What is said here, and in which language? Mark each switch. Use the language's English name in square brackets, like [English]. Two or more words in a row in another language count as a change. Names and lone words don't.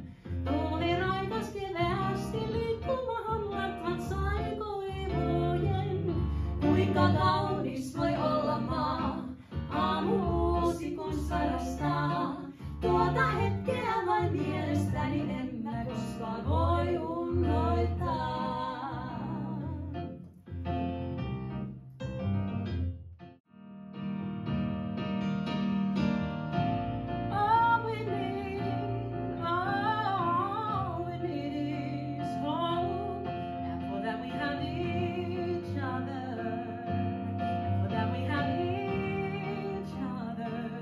[Finnish] Tuuli raikas keveästi liikkumahan latvat sai koivojen. Kuinka kaunis voi olla maa, aamu uusi kun sarastaa. Tuota hetkeä vain mielestäni en mä koskaan voi unohtaa. [English] All we need is home, and for that we have each other, and for that we have each other.